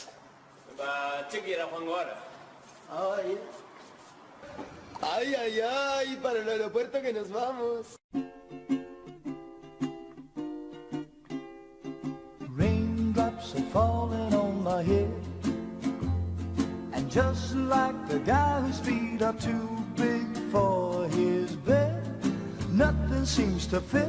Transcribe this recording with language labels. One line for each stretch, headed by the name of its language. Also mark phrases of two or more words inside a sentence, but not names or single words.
Basque: Txekiera joango gara.
Spanish: Ay, ay, ay, para el aeropuerto que nos vamos.
English: Raindrops are falling on my head, and just like the guy whose feet are too big for his bed, nothing seems to fit.